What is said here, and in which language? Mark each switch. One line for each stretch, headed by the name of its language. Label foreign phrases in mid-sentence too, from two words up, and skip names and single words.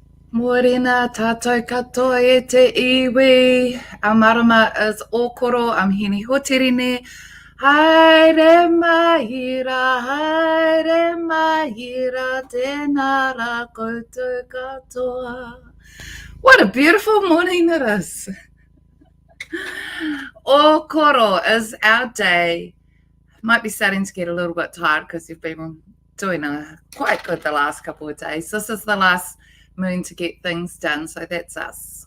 Māori: Morena tātou katoa e te iwi.
English: Our marama is Okoro. I'm hini hotirine.
Māori: Haere mahira, tēnā rā koutou katoa.
English: What a beautiful morning it is. Okoro is our day. Might be starting to get a little bit tired because you've been doing quite good the last couple of days. This is the last moon to get things done, so that's us.